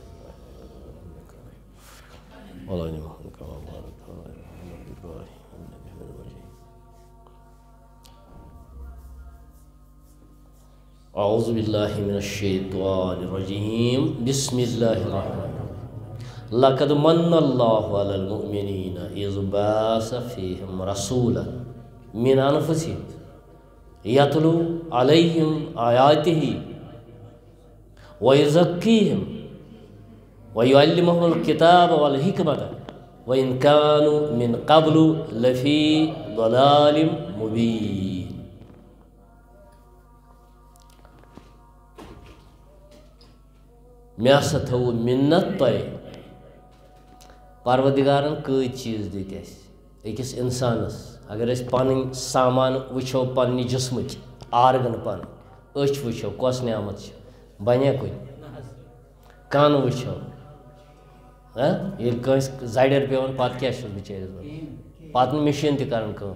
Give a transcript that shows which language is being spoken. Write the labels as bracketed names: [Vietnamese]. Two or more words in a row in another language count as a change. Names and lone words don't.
[Arabic] على ال محمد كما باركت على ابراهيم انك حميد مجيد اعوذ باللہ من الشیطان الرجیم بسم اللہ الرحمن الرحیم لقد من اللہ علی المؤمنین اذ بعث فیہم رسولا من انفسہم یتلو علیہم آیاتہ ویزکیہم ویعلمہم الکتاب والحکمت وإن كانوا من قبل لفی ضلال مبین [Kashmiri] مےٚ ہسا تھوٚو مِنت تۄہہِ پروردگارن کۭتۍ چیٖز دِتۍ اَسہِ أکِس اِنسانس اگر أسۍ پنٕنۍ سامان وٕچھو پننہِ جسمٕکۍ آرگن پنٕنۍ أچھ وٕچھو کۄس نعمت چھِ بنیا کُنہِ کن وٕچھو ییٚلہِ کٲنٛسہِ زرٮ۪ر پیٚوان پتہٕ کیٛاہ چھُس بِچٲرِس وَنان پتہٕ نہٕ مِشیٖن تہِ کران کٲم